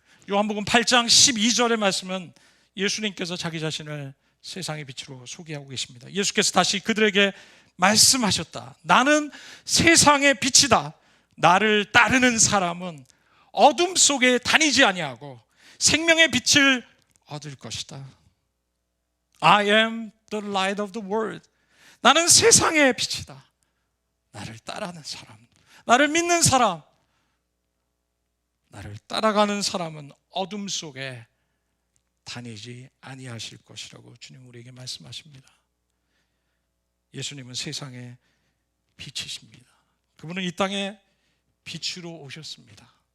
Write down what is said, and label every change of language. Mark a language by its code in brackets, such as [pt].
[ko] 요한복음 8장 12절의 말씀은 예수님께서 자기 자신을 세상의 빛으로 소개하고 계십니다. 예수께서 다시 그들에게 말씀하셨다. 나는 세상의 빛이다. 나를 따르는 사람은 어둠 속에 다니지 아니하고 생명의 빛을 얻을 것이다. [en] I am the light of the world. [ko] 나는 세상의 빛이다. 나를 따르는 사람, 나를 믿는 사람, 나를 따라가는 사람은 어둠 속에 다니지 아니하실 것이라고 주님 우리에게 말씀하십니다. 예수님은 세상의 빛이십니다. 그분은 이 땅에 빛으로 오셨습니다.